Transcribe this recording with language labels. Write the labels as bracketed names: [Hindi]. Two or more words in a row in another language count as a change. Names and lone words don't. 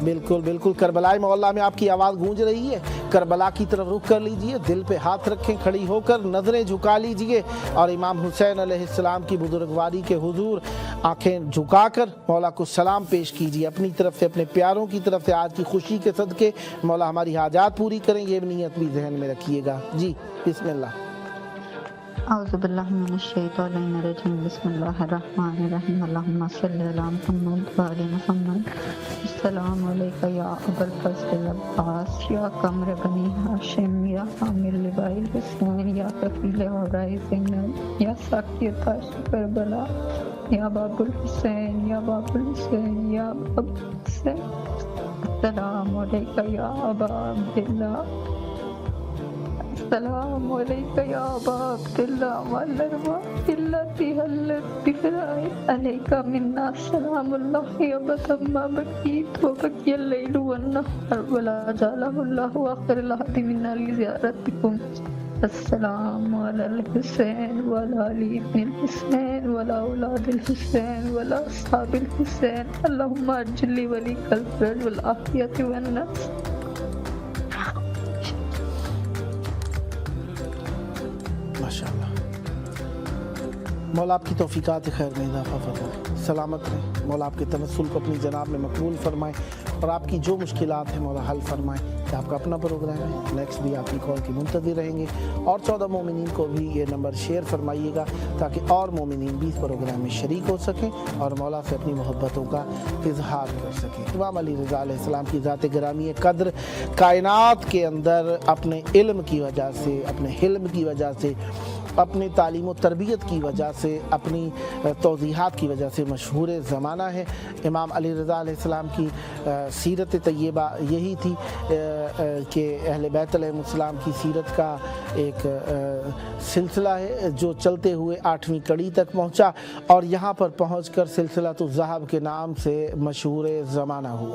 [Urdu] بالکل کربلائے معلیٰ میں آپ کی آواز گونج رہی ہے۔ کربلا کی طرف رخ کر لیجیے، دل پہ ہاتھ رکھیں، کھڑی ہو کر نظریں جھکا لیجیے اور امام حسین علیہ السلام کی بزرگواری کے حضور آنکھیں جھکا کر مولا کو سلام پیش کیجیے. اپنی طرف سے، اپنے پیاروں کی طرف سے آج کی خوشی کے صدقے مولا ہماری حاجات پوری کریں، یہ نیت بھی ذہن میں رکھیے گا. جی بسم اللہ. [Arabic] أعوذ بالله من الشيطان الرجيم. بسم الله الرحمن الرحيم. اللهم صل على محمد وآل محمد. السلام عليك يا أبا الفضل العباس يا قمر بني هاشم يا حامل لواء الحسين يا كفيل عقيلة زينب يا ساقي عطاشى كربلاء يا باب الحسين يا باب الحسين يا باب الحسين. السلام عليك يا أبا عبد الله. السلام عليك يا أبا عبد الله وعلى الأرواح التي حلت بفنائك عليك منا سلام الله أبدا ما بقيت وبقي الليل والنهار ولا جعله الله آخر العهد منا لزيارتكم. السلام على الحسين وعلى علي بن الحسين وعلى أولاد الحسين وعلى أصحاب الحسين. اللهم عجل لوليك الفرج والعافية والنصر. [Urdu] ماشاءاللہ. مولا آپ کی توفیقات خیر میں اضافہ فرمائے، سلامت رہیں. مولا آپ کے توسل کو اپنی جناب میں مقبول فرمائے اور آپ کی جو مشکلات ہیں مولا حل فرمائے. کہ آپ کا اپنا پروگرام ہے، نیکسٹ بھی آپ کی کال کی منتظر رہیں گے اور 14 مومنین کو بھی یہ نمبر شیئر فرمائیے گا تاکہ اور مومنین بھی اس پروگرام میں شریک ہو سکیں اور مولا سے اپنی محبتوں کا اظہار کر سکیں. امام علی رضا علیہ السلام کی ذات گرامی قدر کائنات کے اندر اپنے علم کی وجہ سے، اپنے حلم کی وجہ سے اپنی تعلیم و تربیت کی وجہ سے، اپنی توضیحات کی وجہ سے مشہور زمانہ ہے۔ امام علی رضا علیہ السلام کی سیرت طیبہ یہی تھی کہ اہل بیت علیہ السلام کی سیرت کا ایک سلسلہ ہے جو چلتے ہوئے 8ویں کڑی تک پہنچا اور یہاں پر پہنچ کر سلسلۃ الذہب کے نام سے مشہور زمانہ ہوا۔